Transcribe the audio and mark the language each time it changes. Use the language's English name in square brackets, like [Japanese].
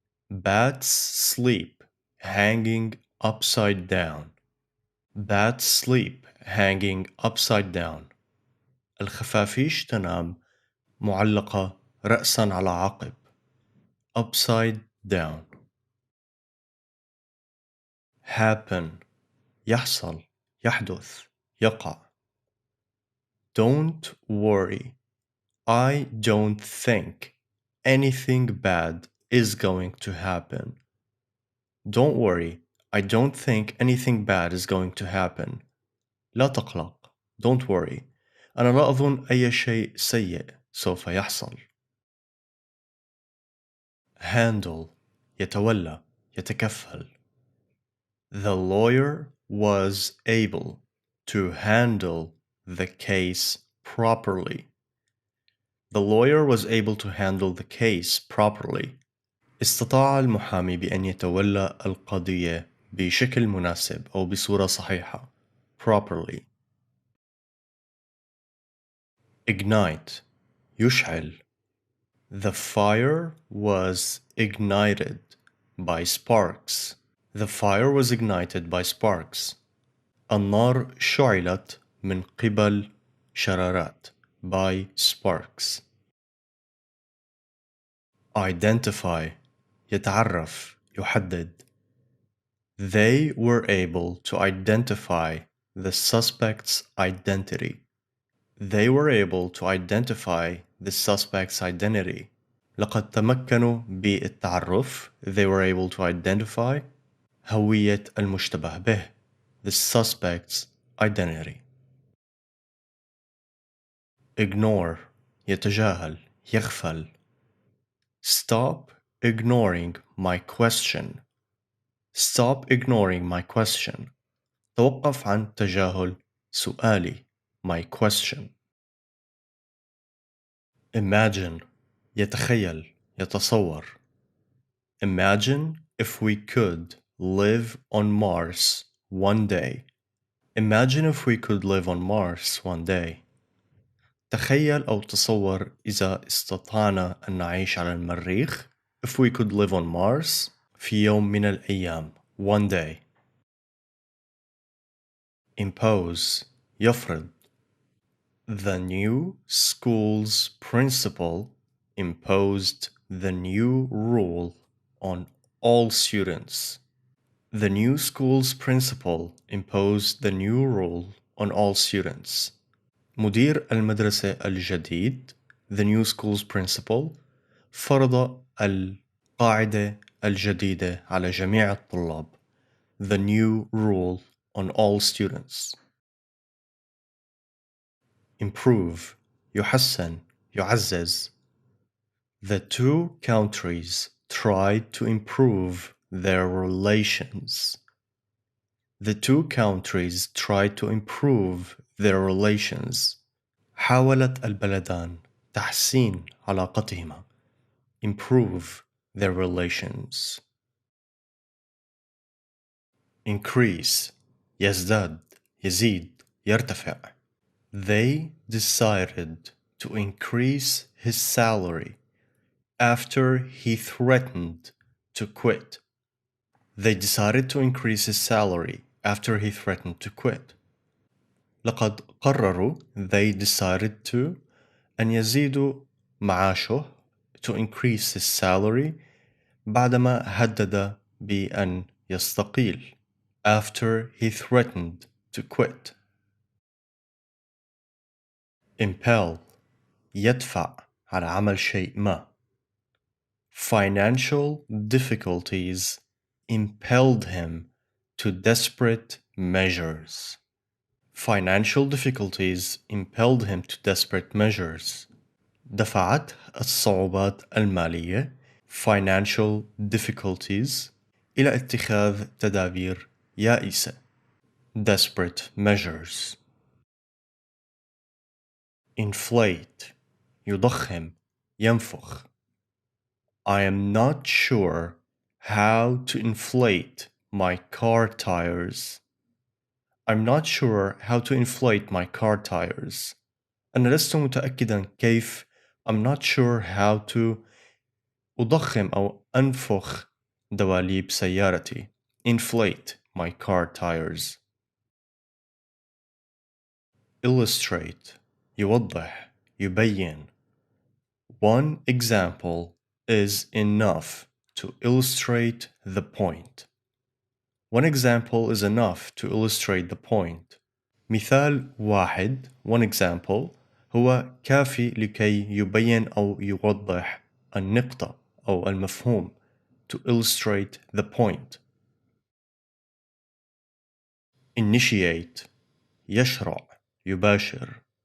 [English] Bats sleep hanging upside down. Bats sleep hanging upside down. [Arabic] الخفافيش تنام معلقة رأسا على عقب. [English] Upside down. [Arabic] Happen يحصل يحدث يقع. [English] Don't worry. I don't think anything bad is going to happen. Don't worry. I don't think anything bad is going to happen. [Arabic] لا تقلق. [English] Don't worry. [Arabic] أنا لا أظن أي شيء سيء سوف يحصل. handle يتولى يتكفل. [English] The lawyer was able to handle the case properly. The lawyer was able to handle the case properly. [Arabic] استطاع المحامي بأن يتولى القضية بشكل مناسب أو بصورة صحيحة. [English] properly. ignite يشعل. The fire was ignited by sparks. The fire was ignited by sparks. [Arabic] النار شعلت من قبل شرارات [English] by sparks. [Arabic] identify يتعرف يحدد. [English] They were able to identify the suspect's identity. They were able to identify the suspect's identity. [Arabic] لقد تمكنوا بالتعرف. [English] They were able to identify [Arabic] هوية المشتبه به. [English] The suspect's identity. [Arabic] ignore يتجاهل يغفل. [English] Stop ignoring my question. Stop ignoring my question. [Arabic] توقف عن تجاهل سؤالي. [English] My question. [Arabic] imagine يتخيل يتصور. [English] Imagine if we could live on Mars one day. Imagine if we could live on Mars one day. [Arabic] تخيل أو تصور إذا استطعنا أن نعيش على المريخ. [English] If we could live on Mars [Arabic] في يوم من الأيام. [English] One day. impose يفرض. The new school's principal imposed the new rule on all students. The new school's principal imposed the new rule on all students. [Arabic] مدير المدرسة الجديد [English] the new school's principal [Arabic] فرض القاعدة الجديدة على جميع الطلاب. [English] The new rule on all students. [Arabic] improve يحسن يعزز. [English] The two countries tried to improve their relations. The two countries tried to improve their relations. [Arabic] حاولت البلدان تحسين علاقتهما. [English] Improve their relations. [Arabic] increase يزداد يزيد يرتفع. [English] They decided to increase his salary after he threatened to quit. They decided to increase his salary after he threatened to quit. [Arabic] لقد قرروا [English] they decided to [Arabic] أن يزيدوا معاشه [English] to increase his salary [Arabic] بعدما هدد بأن يستقيل [English] after he threatened to quit. [Arabic] impel يدفع على عمل شيء ما. [English] Financial difficulties impelled him to desperate measures. Financial difficulties impelled him to desperate measures. [Arabic] دفعت الصعوبات المالية [English] financial difficulties [Arabic] إلى اتخاذ تدابير يائسة [English] desperate measures. [Arabic] inflate يضخم ينفخ. [English] I am not sure how to inflate my car tires. I'm not sure how to inflate my car tires. [Arabic] أنا لست متأكدا كيف. [English] I'm not sure how to [Arabic] أضخم أو أنفخ دواليب سيارتي. [English] Inflate my car tires. [Arabic] illustrate يوضح يبين. [English] One example is enough to illustrate the point. One example is enough to illustrate the point. [Arabic] مثال واحد [English] one example [Arabic] هو كافي لكي يبين أو يوضح النقطة أو المفهوم [English] to illustrate the point. [Arabic] initiate يشرع يباشر.